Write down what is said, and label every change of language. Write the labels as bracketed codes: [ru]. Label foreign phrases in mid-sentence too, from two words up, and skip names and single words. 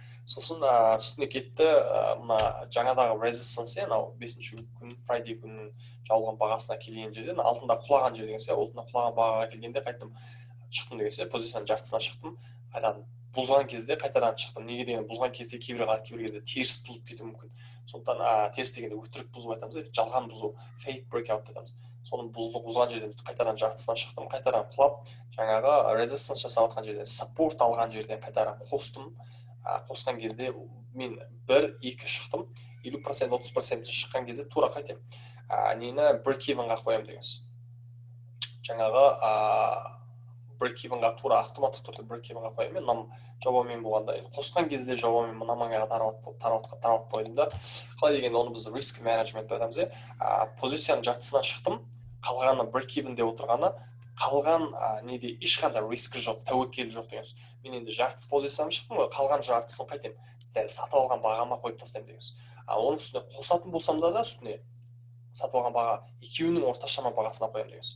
[kk] Сосын үстіне кетті, мына жаңадағы resistance, анау 5-ші күн Friday күннің жабылған бағасына келген жерден алдында құлаған жер деген сияқты, алдында құлаған бағаға келгенде қайттым, шықтым деген сияқты, позицияның жартысына шықтым. Қайтадан бұзған кезде қайтадан шықтым. Неге деген бұзған кезде кейбір кезде теріс бұзып кетуі мүмкін. сондықтан теріс дегенде өтірік бұзу айтамыз, жалған бұзу, [en] fake breakout айтамыз. [kk] Соны бұзған жерден қайтадан жартысынан шықтым, қайтадан құлап, жаңағы resistance жасап жатқан жерден, support алған жерден қайтадан қостым. Қосқан кезде мен 1-2 шықтым, 50% 30% шыққан кезде тура қайтем. Нені break-evenға қоям дегенсіз. Жаңағы break-evenға тура автоматтық түрде break-evenға қоям. Мен мынам жобамен болғанда, қосқан кезде жобамен мына маңайға таратып қойдым да. Қалай дегенде оны біз [en] risk management [kk] айтамыз. Позицияның жартысынан шықтым, қалғаны break-evenде отырғаны, қалған неде ешқандай рискі жоқ, тәуекел жоқ дегенсіз. Мен енді жарты позицияны шықтым ғой, қалған жартысын қайтем, дәл сатып алған бағама қойып тастаймын дегенсіз. Оның үстіне қосатын болсам да үстіне сатып алған баға екеуінің орташама бағасына қоямын дегенсіз.